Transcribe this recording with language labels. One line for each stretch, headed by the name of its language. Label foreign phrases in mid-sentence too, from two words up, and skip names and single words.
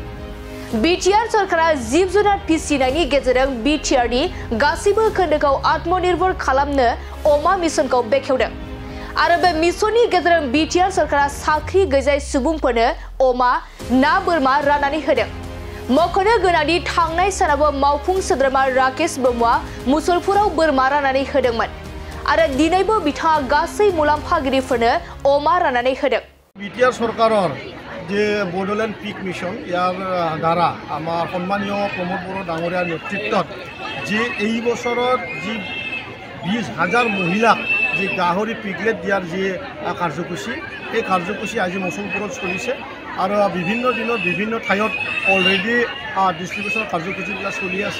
Bodo: बिटिआर सरकारा जिब जुनार फिसिनायनि गेजेरजों बिटिआरनि गासैबो खोन्दोखौ आत्मनिर्भर खालामनो अमा मिशनखौ बेखेवदों आरो बे मिशननि गेजेरजों बिटिआर सरकारा साख्रि गैजायै सुबुंफोरनो अमा ना बोरमा राननानै होदों। मख'नो गोनांदि थांनाय सानावबो मावफुं सोद्रोमा राकेश ब्रह्मआ मुसलपुराव बोरमा राननानै होदोंमोन आरो दिनैबो बिथाङा गासै मुलाम्फागिरिफोरनो अमा राननानै होदों।
Assamese: बिटिआर सरकाৰৰ যে বড়োলেণ্ড পিক মিশন ইয়াৰ দ্বাৰা আমাৰ সন্মানীয় প্ৰমোদ বড়ো ডাঙৰীয়াৰ নেতৃত্বত যে এই বছৰত যি 20,000 মহিলাক যে গাহৰি পিগলেট দিয়াৰ যে কাৰ্যসূচী এই কাৰ্যসূচী আজি মুছলপুৰত চলিছে আৰু বিভিন্ন দিনত বিভিন্ন ঠাইত অলৰেডি ডিষ্ট্ৰিবিউশ্যন কাৰ্যসূচীবিলাক চলি আছে।